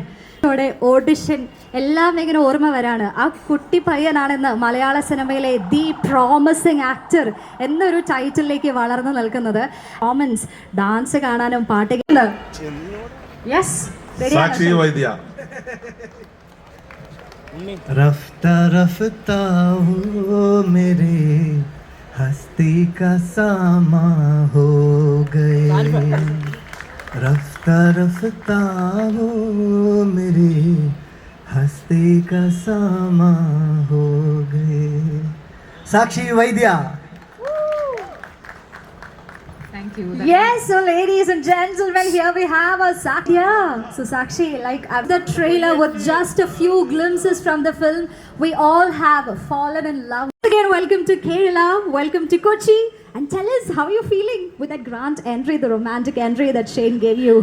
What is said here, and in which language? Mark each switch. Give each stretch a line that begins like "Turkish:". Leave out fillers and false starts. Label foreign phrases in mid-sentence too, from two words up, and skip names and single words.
Malayalam: നമ്മുടെ ഓഡിഷൻ എല്ലാം ഇങ്ങനെ ഓർമ്മ വരാണ്. ആ കുട്ടി പയ്യനാണെന്ന് മലയാള സിനിമയിലെ
English: the promising actor
Malayalam: എന്നൊരു ടൈറ്റിലേക്ക് വളർന്നു നിൽക്കുന്നത്.
English: performance, dance
Malayalam: കാണാനും പാട്ട് സാക്ഷി വൈദ്യ.
Hindi: रफ्ता रफ्ता हो मेरे हस्ती का सामा हो गए, रफ्ता रफ्ता हो मेरे हस्ती का सामा हो गए. साक्षी वैद्या.
English: Thank you. Yes, so ladies and gentlemen, here we have a Sakshi. Yeah. So Sakshi, like the trailer with just a few glimpses from the film, we all have fallen in love. Again, welcome to Kerala, welcome to Kochi, and tell us how you're feeling with that grand entry, the romantic entry that Shane gave you.